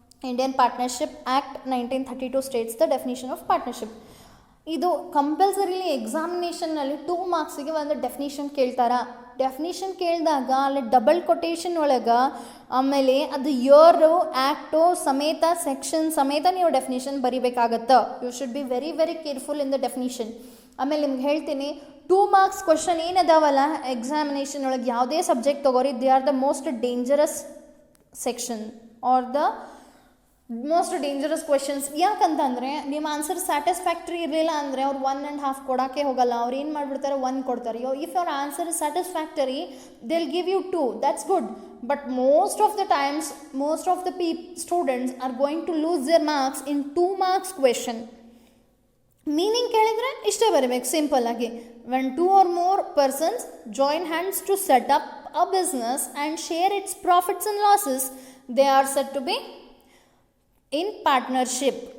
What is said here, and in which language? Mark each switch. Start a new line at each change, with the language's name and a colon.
English: Indian Partnership Act 1932 states the definition of partnership.
Kannada: ಇದು compulsorily ಎಕ್ಸಾಮಿನೇಷನ್ನಲ್ಲಿ 2 ಮಾರ್ಕ್ಸಿಗೆ ಒಂದು definition ಕೇಳ್ತಾರೆ. Definition ಕೇಳಿದಾಗ ಅಲ್ಲಿ ಡಬಲ್ ಕೊಟೇಶನ್ ಒಳಗೆ ಆಮೇಲೆ ಅದು ಇಯರು, ಆ್ಯಕ್ಟು ಸಮೇತ, ಸೆಕ್ಷನ್ ಸಮೇತ ನೀವು definition ಬರಿಬೇಕಾಗತ್ತೆ.
English: You should be very very careful in the definition.
Kannada: ಆಮೇಲೆ ನಿಮ್ಗೆ ಹೇಳ್ತೀನಿ,
English: 2 marks
Kannada: ಕ್ವಶನ್ ಏನದಾವಲ್ಲ ಎಕ್ಸಾಮಿನೇಷನ್ ಒಳಗೆ ಯಾವುದೇ ಸಬ್ಜೆಕ್ಟ್ ತೊಗೋರಿ
English: They are the most dangerous section are the most dangerous questions.
Kannada: ಯಾಕಂತಂದರೆ ನಿಮ್ಮ ಆನ್ಸರ್ ಸ್ಯಾಟಿಸ್ಫ್ಯಾಕ್ಟ್ರಿ ಇರಲಿಲ್ಲ ಅಂದರೆ ಅವ್ರು 1.5 ಕೊಡೋಕ್ಕೆ ಹೋಗಲ್ಲ. ಅವ್ರು ಏನು ಮಾಡಿಬಿಡ್ತಾರೆ 1 ಕೊಡ್ತಾರೆ.
English: If your answer is satisfactory they'll give you 2. that's good. but most of the times most of the students are going to lose their marks in 2 marks question.
Kannada: Meaning ಕೇಳಿದರೆ ಇಷ್ಟೇ ಬರೀಬೇಕು ಸಿಂಪಲ್ ಆಗಿ.
English: when 2 or more persons join hands to set up a business and share its profits and losses they are said to be in partnership.